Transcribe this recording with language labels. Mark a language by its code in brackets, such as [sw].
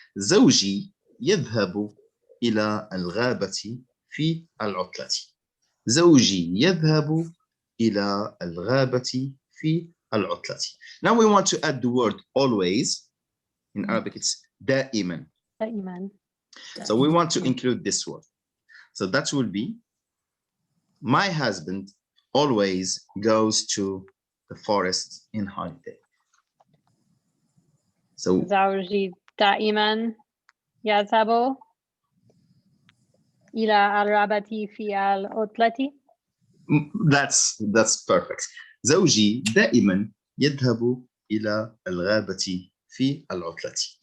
[ar] زوجي يذهب إلى الغابة في العطلة. زوجي يذهب إلى الغابة في العطلة. [en] Now we want to add the word always. In Arabic, it's دائما. [ar] دائما. [en] So we want to include this word. So that will be, my husband always goes to the forest in holiday. So [ar] زوجي دائما يذهب إلى الرباط في العطلة. [en] that's perfect. [ar] زوجي دائما يذهب إلى الغابة في العطلة.